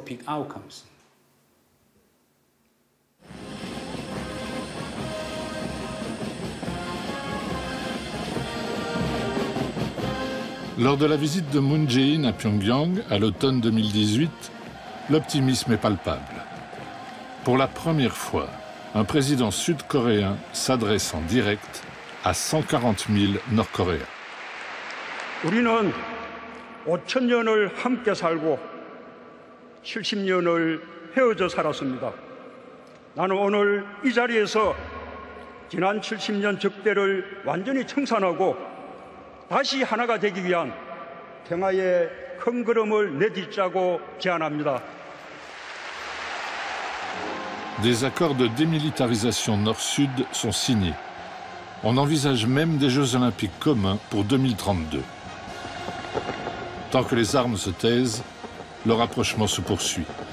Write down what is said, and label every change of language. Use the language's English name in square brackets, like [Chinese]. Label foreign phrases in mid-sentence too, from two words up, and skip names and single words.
[French] Lors de la visite de Moon Jae-in à Pyongyang à l'automne 2018, l'optimisme est palpable. Pour la première fois, un président sud-coréen s'adresse en direct à 140 000 Nord-Coréens. [Korean] 우리는 5,000년을 함께 살고 70년을 헤어져 살았습니다. 나는 오늘 이 자리에서 지난 70년 적대를 완전히 청산하고 다시 하나가 되기 위한 평화의 큰 걸음을 내딛자고 제안합니다. [French] Des accords de démilitarisation Nord-Sud sont signés. On envisage même des Jeux olympiques communs pour 2032. Tant que les armes se taisent, le rapprochement se poursuit.